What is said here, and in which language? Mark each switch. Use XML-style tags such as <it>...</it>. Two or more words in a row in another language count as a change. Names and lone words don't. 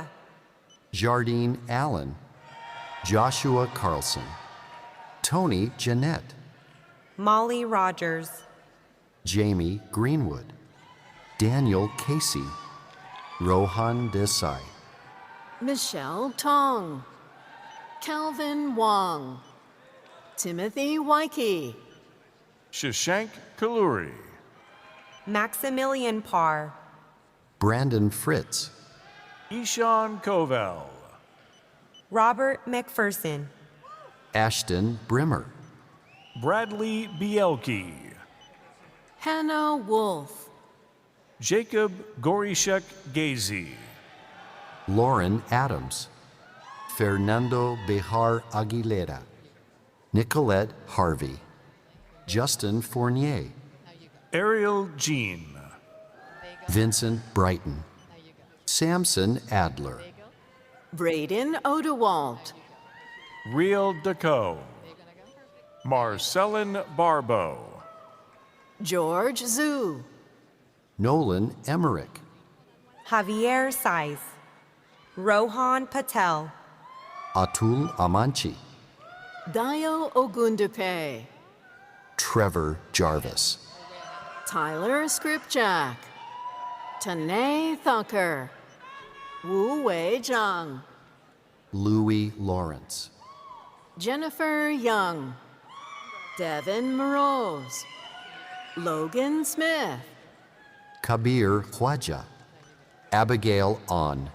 <en>Jardine Allen, Joshua Carlson, Tony Jeanette, Molly Rogers, Jamie Greenwood, Daniel Casey, Rohan Desai, Michelle Tong, Calvin Wong, Timothy Wyke, Shashank Kaluri, Maximilian Parr, Brandon Fritz, Ishan Kovel, Robert McPherson, Ashton Brimmer, Bradley Bielke, Hannah Wolf, Jacob Gorishek Gazy, Lauren Adams, Fernando Bejar Aguilera, Nicolette Harvey, Justin Fournier, Ariel Jean, Vincent Brighton, Samson Adler, Braden Odewalt, Real Deco, Marcelin Barbeau, George Zhu, Nolan Emmerich, Javier Saiz, Rohan Patel, Atul Amanchi, Dio Ogundepe, Trevor Jarvis, Tyler Skripczak, Tanae Thakur, Wu Wei Zhang, Louis Lawrence, Jennifer Young, Devin Moroz, Logan Smith, Kabir Khwaja, Abigail On,</en>